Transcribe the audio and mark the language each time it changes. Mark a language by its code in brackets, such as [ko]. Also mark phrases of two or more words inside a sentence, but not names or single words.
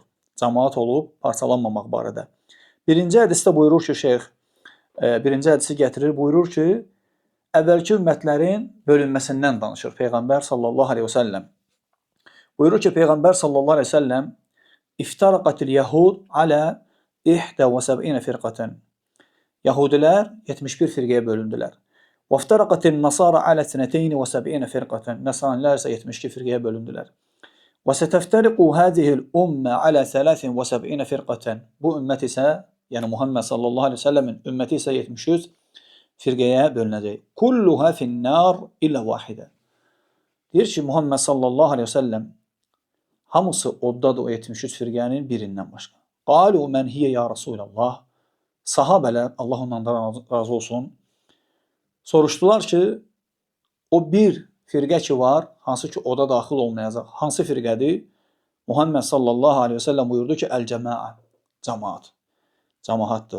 [az] Cəmaət olub parçalanmamaq barədə. Birinci hədisdə buyurur ki, şeyx, birinci hədisi gətirir, buyurur ki, əvvəlki ümmətlərin bölünməsindən danışır Peyğəmbər [ar] صلى الله عليه وسلم. [az] Buyurur ki, Peyğəmbər [ar] صلى الله عليه وسلم افترقت اليهود على 71 فرقة. [az] Yahudilər 71 firqəyə bölündülər. [ar] وَافْتَرَقَتِ النَّصَارَ عَلَى 72 فِرْقَةً. [az] Nəsranilər isə 72 firqəyə bölündülər. [ar] وَسَتَفْتَرِقُ هَذِهِ الْأُمَّةِ عَلَى 73 فِرْقَةً. [az] Bu ümmət isə, yəni Muhammed [ar] صلى الله عليه [az] səlləmin ümməti isə 73 firqəyə bölünəcək. [ar] كُلُّهَا فِي النَّارِ إِلَّا وَاحِدًا. [az] Deyir ki, Muhammed [ar] صلى الله عليه وسلم [az] hamısı oddadır o 73 firqənin birindən başqa. [ar] قَالُوا مَنْ هِيَ يَا رَسُولَ اللّٰهِ. [az] Sahabələr, Allah ondan razı olsun, soruşdular ki, o bir firqə ki var, hansı ki oda daxil olmayacaq, hansı firqədir? Muhammed [ar] صلى الله عليه وسلم [az] buyurdu ki, əl-cəmaə, cəmaat, cəmaatdır.